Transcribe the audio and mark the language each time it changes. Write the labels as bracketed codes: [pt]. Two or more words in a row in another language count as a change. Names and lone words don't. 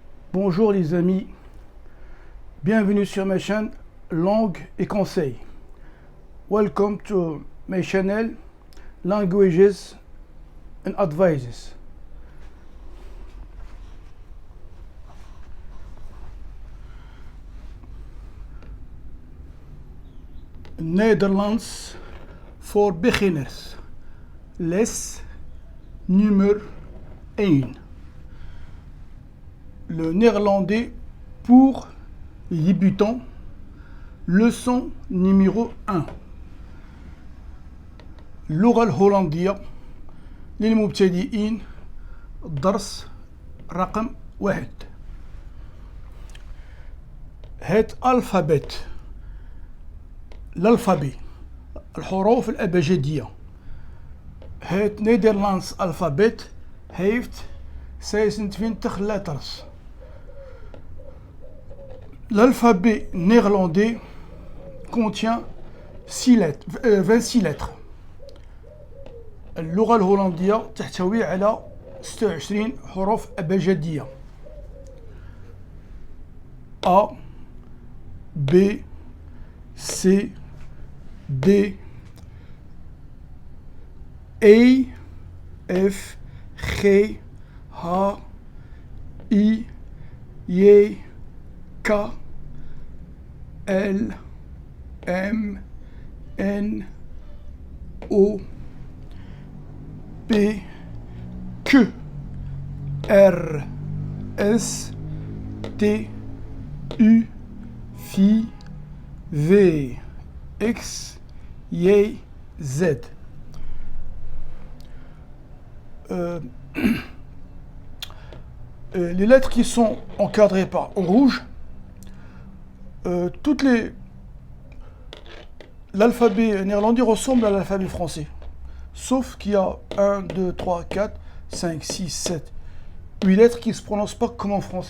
[fr] Bonjour les amis, bienvenue sur ma chaîne Langue et Conseils. [en] Welcome to my channel Languages and Advices. Nederlands for beginners. [fr] Les numéro 1. Le néerlandais pour les débutants. Leçon numéro 1. [ar] اللغة الهولندية للمبتدئين. الدرس رقم 1. [nl] Het alfabet. [ar] الألفابي، الحروف الأبجدية. [nl] Het Nederlands alfabet heeft 26 letters. [fr] L'alphabet néerlandais contient 26 lettres. [ar] اللغة الهولندية تحتوي على 26 حروف أبجدية. [nl] A B C D E F G H I J K L M N O P Q R S T U V W X Y Z. [fr] Les lettres qui sont encadrées en rouge, l'alphabet néerlandais ressemble à l'alphabet français, sauf qu'il y a 1, 2, 3, 4, 5, 6, 7, 8 lettres qui ne se prononcent pas comme en français.